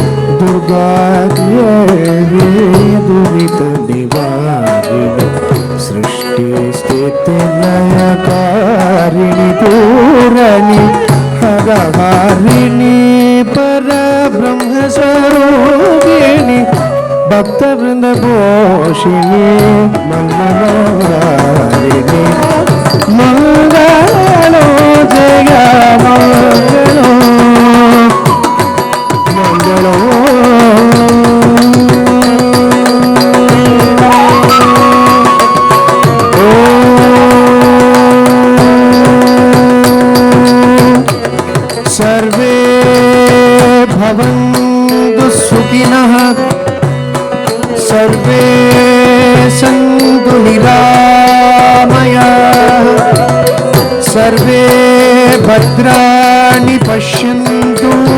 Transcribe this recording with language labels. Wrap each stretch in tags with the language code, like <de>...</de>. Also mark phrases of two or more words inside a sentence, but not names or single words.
<kn>ದುರ್ಗಾದೇವಿ ದುರಿತ ನಿವಾರಿಣಿ ಸೃಷ್ಟಿ ಸ್ಥಿತಿ ಲಯಕಾರಿಣಿ ಪೂರಣಿ ಹರಹಾರಿಣಿ ಪರಬ್ರಹ್ಮ ಸ್ವರೂಪಿಣಿ ಭಕ್ತವೃಂದ ಘೋಷಿಣಿ ಮಂಗಳವಾರಿಣಿ ಮಂಗಳೋ ಜಯ ಮಂಗಳೋ ಮಂಗಳೋ.</kn> <sa>ಸರ್ವೇ ಭವಂತು ಸುಖಿನಃ ಸರ್ವೇ ಸಂತು ನಿರಾಮಯಾಃ ಸರ್ವೇ ಭದ್ರಾಣಿ ಪಶ್ಯಂತು</sa>